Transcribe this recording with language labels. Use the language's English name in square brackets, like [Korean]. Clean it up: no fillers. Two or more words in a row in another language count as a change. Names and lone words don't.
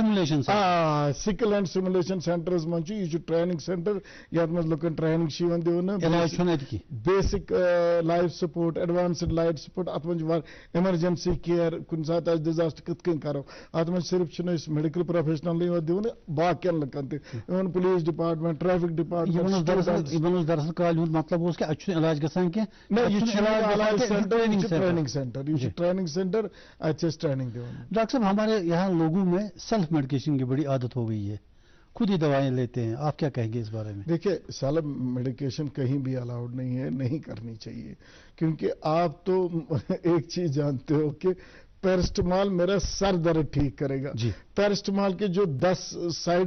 [English] and simulation centres [Kashmiri] منٛز چھُ، یہِ چھُ [English] training centre [Kashmiri] یتھ منٛز لُکن ٹریننگ چھِ یِوان دِونہٕ، [English] basic life support, advanced life support, [Kashmiri] اتھ منٛز چھُ [English] emergency care, [Kashmiri] کُنہِ ساتہٕ آسہِ ڈِزاسٹر کِتھ کٔنۍ کرو، اتھ منٛز صرف چھِنہٕ أسۍ [English] medical professional [Kashmiri] یوت دِوان، باقین لُکن تہِ، [English] even police department, traffic department. [Kashmiri] دراصل کالہِ ہُنٛد مطلب اوس کہِ اَتہِ چھُنہٕ علاج گژھان کینٛہہ، نہ یہِ چھُ علاج سینٹر، یہِ چھُ [English] training centre, [Kashmiri] یہ [English] training centre, [Kashmiri] اَتہِ چھِ أسۍ ٹریننگ دِوان۔ [Urdu] ڈاکٹر صاحب، ہمارے یہاں لوگوں میں [English] self medication [Urdu] کی بڑی عادت ہو گئی ہے، خود ہی دوائیں لیتے ہیں، آپ کیا کہیں گے اس بارے میں؟ دیکھیے، [English] self medication [Urdu] کہیں بھی الاؤڈ نہیں ہے، نہیں کرنی چاہیے، کیونکہ آپ تو ایک چیز جانتے ہو کہ پیرسٹمال میرا سر درد ٹھیک کرے گا، پیرسٹمال کے جو 10 سائڈ